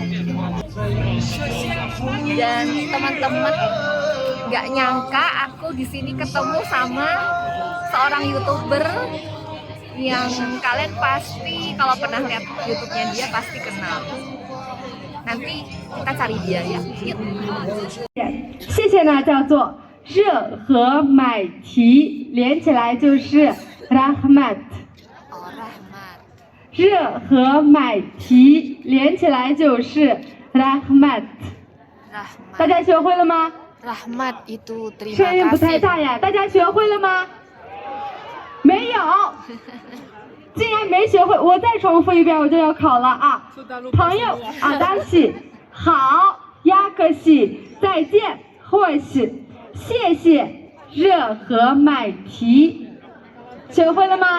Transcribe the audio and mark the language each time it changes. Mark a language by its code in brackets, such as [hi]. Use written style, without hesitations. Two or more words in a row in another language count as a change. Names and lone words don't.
[id] Dan teman-teman nggak nyangka aku di sini ketemu sama seorang YouTuber yang kalian pasti kalau pernah lihat YouTube-nya dia pasti kenal. Nanti kita cari dia ya. Yuk. [zh] 谢谢呢，叫做热和买提，连起来就是 Rahmat。 [id] Oh, Rahmat. [zh] 热和买提连起来就是 Rahmat。 [id] Rahmat. [zh] 大家学会了吗？ [id] Rahmat itu terima [zh] 声音不太 [id] kasih. [zh] 大呀，大家学会了吗？没有，竟然没学会，我再重复一遍我就要考了啊！朋友啊，大喜好，亚克西，再见，或是谢谢，热和买提，学会了吗？